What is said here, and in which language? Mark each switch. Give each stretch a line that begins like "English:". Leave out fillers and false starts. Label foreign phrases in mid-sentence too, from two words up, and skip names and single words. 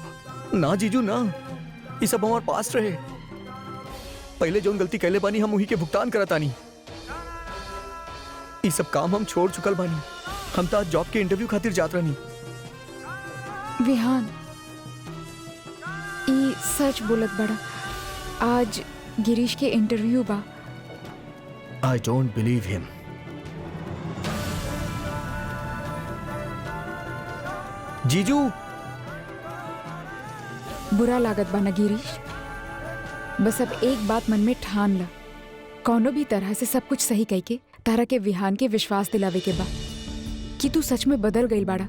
Bhojpuri: ना जीजू ना, ये सब हमारे पास रहे। पहले जो गलती कैले बानी हम वही के भुगतान करतानी। ये सब काम हम छोड़ चुकल बानी। हम तो आज जॉब के इंटरव्यू खातिर जात रहनी। विहान ई सच बोलत बड़ा, आज गिरीश के इंटरव्यू बा।
English: I don't believe him.
Bhojpuri: जीजू बुरा लागत बा ना गिरीश? बस अब एक बात मन में ठान ला, कौनो भी तरह से सब कुछ सही कह के तारा के विहान के विश्वास दिलावे के बा कि तू सच में बदल गई बाड़ा।